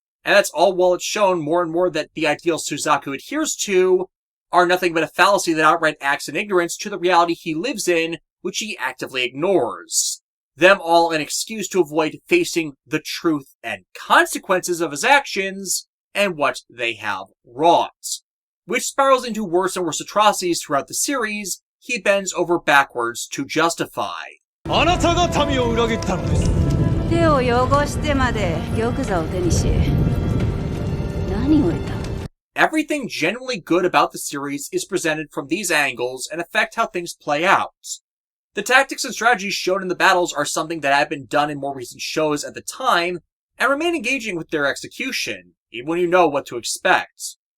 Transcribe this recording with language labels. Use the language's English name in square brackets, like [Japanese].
[English] And that's all while it's shown more and more that the ideals Suzaku adheres to are nothing but a fallacy that outright acts in ignorance to the reality he lives in, which he actively ignores. Them all an excuse to avoid facing the truth and consequences of his actions and what they have wrought. Which spirals into worse and worse atrocities throughout the series he bends over backwards to justify. [Japanese] あなたが民を裏切ったのです。手を汚してまで玉座を手にし、何を得た? [English] Everything genuinely good about the series is presented from these angles and affect how things play out. The tactics and strategies shown in the battles are something that had been done in more recent shows at the time, and remain engaging with their execution, even when you know what to expect.